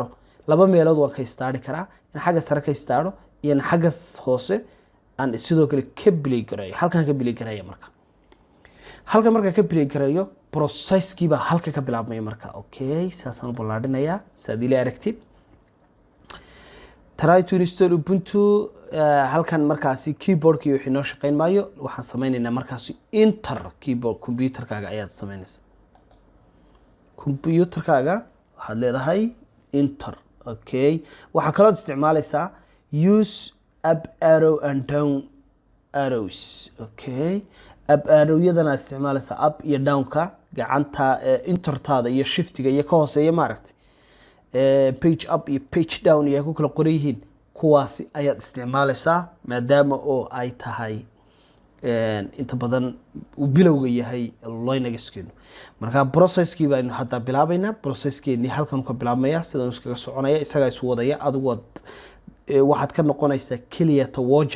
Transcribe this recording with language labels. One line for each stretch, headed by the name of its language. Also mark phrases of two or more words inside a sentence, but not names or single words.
Somali: laba meelood waan ka istaari karaa, in xagga sare ka istaaro iyo in xagga hoose aan sidoo kale ka bilay gareeyo. halkan ka bilay gareeyo marka. halkan marka ka bilay gareeyo processkii baa halka ka bilaabmaya marka. okay, saasaan u ballaadhinayaa saad ila aragtid.
English: try to install ubuntu.
Somali: halkan markaasi keyboardkii wixii noo shaqayn maayo, waxaan samaynaynaa markaasi
English: enter keyboard.
Somali: computerkaaga ayaad samaynaysaa, computerkaaga waxaad leedahay enter. okay, waxaa kaloo isticmaalaysaa
English: use up arrow and down arrows.
Somali: okay,
English: up arrow-
Somali: yadana isticmaalaysaa up iyo down-ka, gacanta entertaada iyo shiftiga iyo ka hooseeya maaragtay.
English: page up
Somali: iyo
English: page down
Somali: iyo ku kala qoran yihiin, kuwaasi ayaad isticmaalaysaa maadaama oo ay tahay inta badan uu bilowga yahay Linux-keenu. marka processkii baanu hadda bilaabaynaa. processkeenii halkan ka bilaabmaya, sidaan iskaga soconaya, isaga isu wadaya. adigu waxaad ka noqonaysaa kaliya watcher.